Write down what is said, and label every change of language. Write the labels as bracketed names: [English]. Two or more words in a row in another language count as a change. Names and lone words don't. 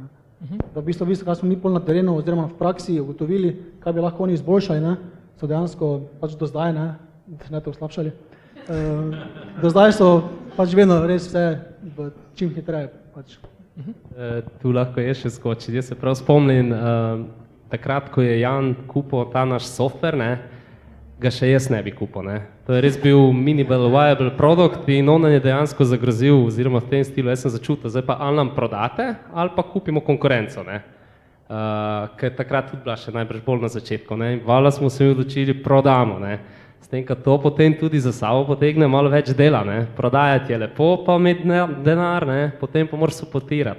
[Slovenian] Da v bistvu, kaj smo mi pol na terenu oziroma v praksi ugotovili, kaj bi lahko oni izboljšali, ne, so dejansko pač do zdaj, ne, da ne to slabšali, do zdaj so pač vedno res vse čim hitreje pač. Tu lahko je še skočiti. Jaz se prav spomnim, takrat, ko je Jan kupil ta naš software, ne, ga še jaz ne bi kupil. Ne. To je res bil [English] minimal viable product [Slovenian] in on je dejansko zagrozil, oziroma v tem stilu, jaz sem začutil, zdaj pa ali nam prodate, ali pa kupimo konkurenco. Ne. Ker takrat tudi bila še najbrž bolj na začetku. Ne. In valjda smo se odločili, prodamo. Ne. S tem, ko to potem tudi za sabo potegne malo več dela. Ne. Prodajati je lepo, pa imeti denar, ne. Potem pa moraš suportirati.